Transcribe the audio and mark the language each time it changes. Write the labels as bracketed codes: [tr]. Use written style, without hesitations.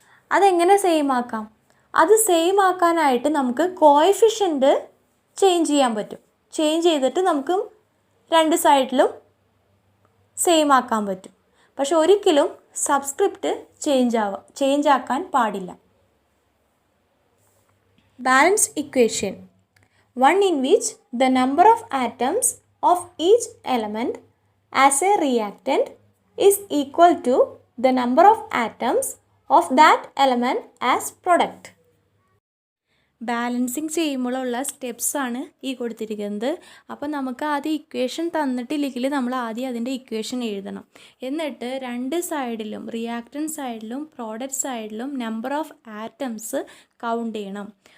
[ml] അതെങ്ങനെ സെയിം ആക്കാം? അത് സെയിം ആക്കാനായിട്ട് നമുക്ക് കോഎഫിഷ്യൻ്റ് ചേഞ്ച് ചെയ്യാൻ പറ്റും. ചേഞ്ച് ചെയ്തിട്ട് നമുക്ക് രണ്ട് സൈഡിലും സെയിം ആക്കാൻ പറ്റും. പക്ഷെ ഒരിക്കലും സബ്സ്ക്രിപ്റ്റ് ചേഞ്ച് ആക്കാൻ പാടില്ല. [en] Balanced equation, one in which the number of atoms of each element as a reactant is equal to the number of atoms of that element as product. [ml] Balancing ചെയ്യുമ്പോഴുള്ള സ്റ്റെപ്സാണ് ഈ കൊടുത്തിരിക്കുന്നത്. അപ്പോൾ നമുക്ക് ആദ്യം ഇക്വേഷൻ തന്നിട്ടില്ലെങ്കിൽ നമ്മൾ ആദ്യം അതിൻ്റെ ഇക്വേഷൻ എഴുതണം. എന്നിട്ട് രണ്ട് സൈഡിലും റിയാക്റ്റൻറ്റ് സൈഡിലും പ്രോഡക്റ്റ് സൈഡിലും നമ്പർ ഓഫ് ആറ്റംസ് കൗണ്ട് ചെയ്യണം.